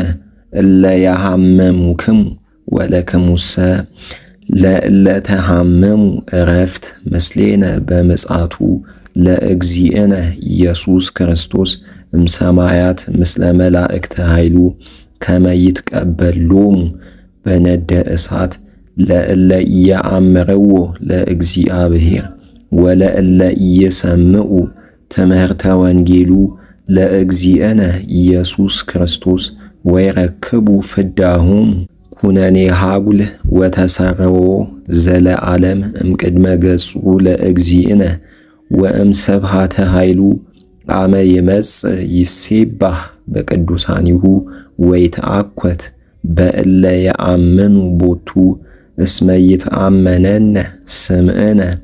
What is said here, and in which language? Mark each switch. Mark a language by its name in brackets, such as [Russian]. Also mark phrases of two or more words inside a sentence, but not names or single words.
[Geez] እለ ያሃመሙክሙ ወለክሙሰ ለእለ ተሃመሙ ዕረፍት ምስሌነ በምጽአቱ ለእግዚእነ ኢየሱስ ክርስቶስ እምሰማያት ምስለ መላእክተ ኃይሉ ከመ ይትቀበሎሙ በነደ እሳት ለእለ ኢየአምርዎ ለእግዚአብሔር ወለእለ ኢየሰምዑ ትምህርተ ወንጌሉ ለእግዚእነ ኢየሱስ ክርስቶስ ወይረክቡ ፍዳሆሙ ኩነኔ ሀጉል ወተሰርዎ ዘለዓለም እምቅድመ ገጹ ለእግዚእነ ወእምስብሐተ ኃይሉ አመ ይመጽእ ይሴባህ በቅዱሳኒሁ ወይትአኰት በእለ የአምኑ ቦቱ እስመ ይትአመነነ ስምዕነ